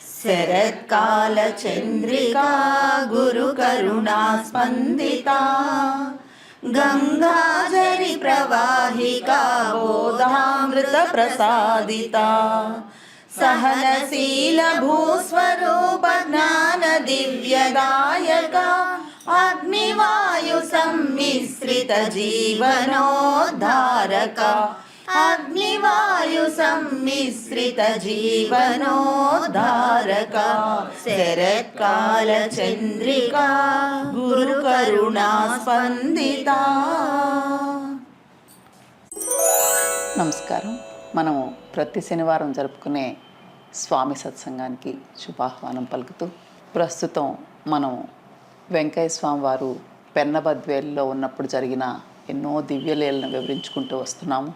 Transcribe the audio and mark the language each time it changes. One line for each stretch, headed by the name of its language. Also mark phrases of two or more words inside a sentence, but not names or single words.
Sanskrit: శరత్కాలచంద్రికా గురుకరుణా స్పందితా గంగాజరి ప్రవాహికా బోధామృత ప్రసాదితా सहनशील भूस्वरूप ज्ञान दिव्यदायक अग्निवायु सम्मिश्रित जीवनोद्धारक अग्निवायु सम्मिश्रित जीवनोद्धारक शरत्काल चंद्रिका गुरुकरुणा स्पंदिता।
Telugu: నమస్కారం. మనము ప్రతి శనివారం జరుపుకునే స్వామి సత్సంగానికి శుభాహ్వానం పలుకుతూ ప్రస్తుతం మనం వెంకయ్య స్వామి వారు పెన్నబద్వేలులో ఉన్నప్పుడు జరిగిన ఎన్నో దివ్యలీలను వివరించుకుంటూ వస్తున్నాము.